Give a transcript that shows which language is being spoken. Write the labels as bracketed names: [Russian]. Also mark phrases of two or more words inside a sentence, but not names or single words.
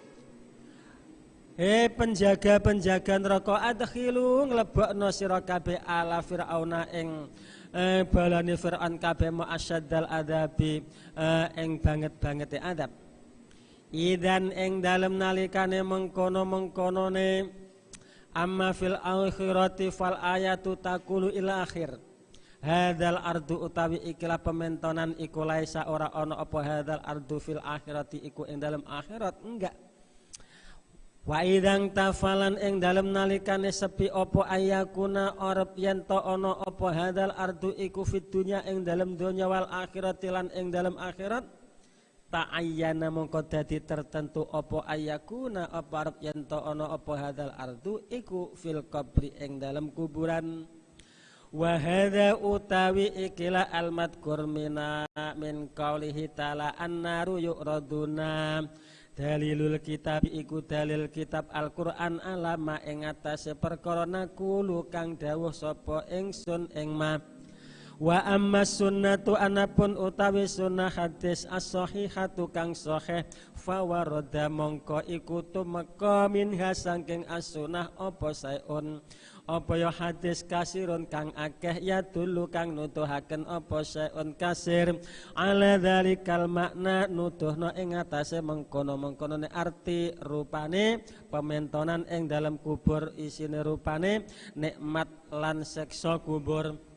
[Javanese] penjaga neraka adkhilu nglebokno sira kabeh [Arabic] على فرعون [Javanese] ing balane fir'aun kabeh [Arabic] مع أشد العذاب [Javanese] ing banget-bangete adab idan ing dalem nalikane mengkono-mengkonone [Arabic] أما في الآخرة فالآية تقول إلى آخر هذا العرض [Javanese] utawi ikilah pementonan iku laisa ora ana apa [Arabic] هذا العرض في الآخرة [Javanese] iku ing dalam akhirat enggak wa idang tafalan ing dalam nalikane sepi apa ayakuna arep yen to ana apa [Arabic] هذا العرض [Javanese] iku [Arabic] في الدنيا [Javanese] ing dalam donya [Arabic] والآخرة [Javanese] lan ing dalam akhirat ta'ayyana mongko dadi tertentu apa ayakuna apa arep yen to ana apa [Arabic] هذا العرض [Javanese] iku [Arabic] في القبر [Javanese] ing dalam kuburan [Arabic] وهذا [Javanese] utawi ikilah [Arabic] المذكور من قوله تعالى النار يعرضون دليل [Javanese] kitab iku dalil kitab Al-Qur'an alama ing atase perkara nakulu kang dawuh sapa ingsun ing ma wa [Arabic] أما السنة [Javanese] anapun utawi sunnah hadis as-sahihatu kang sahih [Arabic] فورد [Javanese] mongko iku tumeka minha saking as-sunnah apa saeun apa ya hadis kasirun kang akeh ya dulu kang nuduhaken apa [Arabic] شيء كثير على ذلك المعنى [Javanese] nuduhna ing atase mengkono-mengkonone arti rupane pementonan ing dalam kubur isine rupane nikmat lan siksa kubur.